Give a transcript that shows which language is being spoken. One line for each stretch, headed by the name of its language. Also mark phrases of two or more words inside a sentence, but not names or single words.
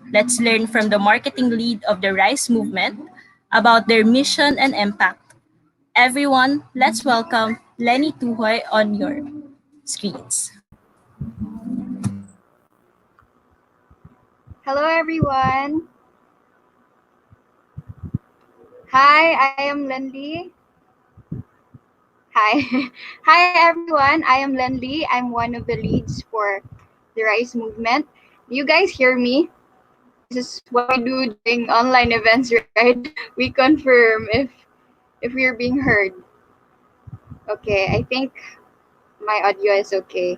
English: Let's learn from the marketing lead of the Rise movement about their mission and impact. Everyone, let's welcome Lenny Tuhoy on your screens. Hello, everyone. Hi, I am Lenli. Hi. Hi, everyone. I am Lenli. I'm one of the leads for the Rise movement. Do you guys hear me? This is what we do during online events, right? We confirm if we're being heard. Okay, I think my audio is okay.